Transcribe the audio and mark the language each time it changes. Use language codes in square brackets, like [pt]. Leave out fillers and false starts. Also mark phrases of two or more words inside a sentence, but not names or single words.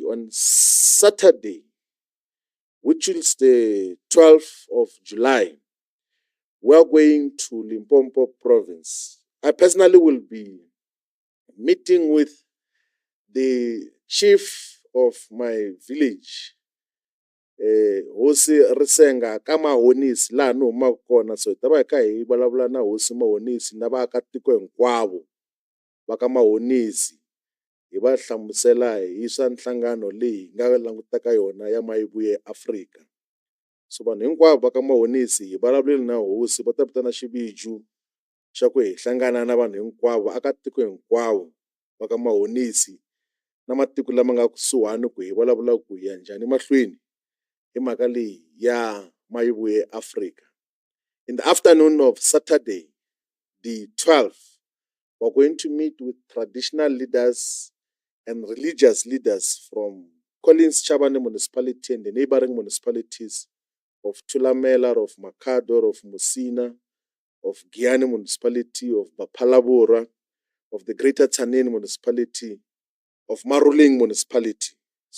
[en] On Saturday, which is the 12th of July, we're going to Limpopo province. I personally will be meeting with the chief of my village, [ts] hosi Risenga ka mahonisi laha ni humaka kona. So ta va hi kha hi vulavula na hosi mahonisi na vaakatiko hinkwavo va ka mahonisi, hi va hlamusela hi swa nhlangano leyi hi nga langutaka yona ya Mayibuye Afrika. So vanhu hinkwavo va ka mahonisi hi vulavulile na hosi, va ta vitana xiviju xa ku hi hlangana na vanhu hinkwavo vaakatiko hinkwavo va ka mahonisi na matiko lama nga kusuhani ku hi vulavula ku hi ya njhani mahlweni hi mhaka leyi ya Mayibuye Africa. [en] In the afternoon of Saturday, the 12th, we're going to meet with traditional leaders and religious leaders from Collins Chabane municipality and the neighboring municipalities of Thulamela, of Makador, of Musina, of Giani municipality, of Bapalabora, of the Greater Tanin municipality, of Maruling municipality.